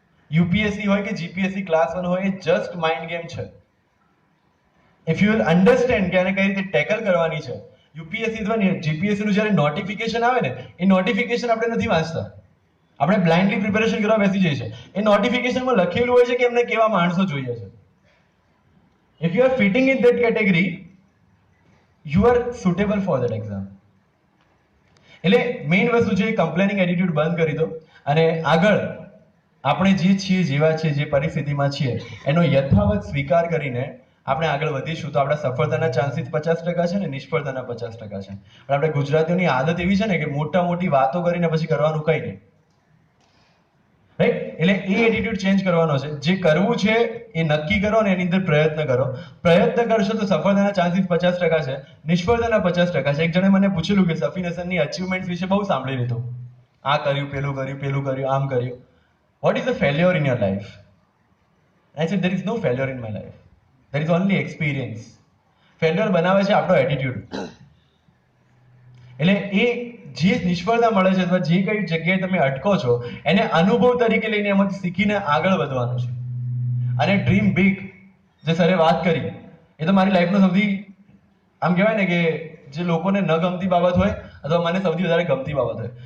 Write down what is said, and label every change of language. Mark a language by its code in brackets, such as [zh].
[gu] UPSC હોય કે GPSC class 1 હોય, એ જસ્ટ માઇન્ડ ગેમ છે. [en] if you will understand [gu] કે આને કઈ રીતે ટેકલ કરવાની છે. યુપીએસસી અથવા જીપીએસસી નું જ્યારે નોટિફિકેશન આવે ને, એ નોટિફિકેશન આપણે નથી વાંચતા, આપણે બ્લાઇન્ડલી પ્રિપેરેશન કરવા બેસી જઈએ છીએ. એ નોટિફિકેશનમાં લખેલું હોય છે કે એમને કેવા માણસો જોઈએ છે. [en] If you are fitting in that category, you are suitable for that exam. [gu] એટલે મેઇન વસ્તુ છે કમ્પ્લેનિંગ એટીટ્યુડ બંધ કરી દો, અને આગળ આપણે જે છીએ, જેવા છીએ, જે પરિસ્થિતિમાં છીએ એનો યથાવત સ્વીકાર કરીને આપણે આગળ વધીશું તો આપણા સફળતાના ચાન્સીસ 50% છે ને નિષ્ફળતાના 50% છે. પણ આપણે ગુજરાતીઓની આદત એવી છે ને કે મોટી વાતો કરીને પછી કરવાનું કંઈ નહીં. રાઈટ? એટલે એ એટીટ્યુડ ચેન્જ કરવાનો છે. જે કરવું છે એ નક્કી કરો ને એની અંદર પ્રયત્ન કરો. પ્રયત્ન કરશો તો સફળતાના ચાન્સીસ 50% છે, નિષ્ફળતાના 50% છે. એક જણે મને પૂછેલું કે સફીન હસનની અચીવમેન્ટ વિશે બહુ સાંભળી લીધું, આ કર્યું, પેલું કર્યું, પેલું કર્યું, આમ કર્યું. [en] What is the failure in your life? I said there is no failure in my life. There is only experience. [gu] Failure બનાવે છે આપણો એટીટ્યુડ. એટલે એ જે નિષ્ફળતા મળે છે અથવા જે કઈ જગ્યાએ તમે અટકો છો એને અનુભવ તરીકે લઈને એમાંથી શીખીને આગળ વધવાનું છે. અને ડ્રીમ બિગ, જે સરે વાત કરી, એ તો મારી લાઈફનો સૌથી આમ કહેવાય ને કે જે લોકોને ન ગમતી બાબત હોય અથવા મને સૌથી વધારે ગમતી બાબત હોય.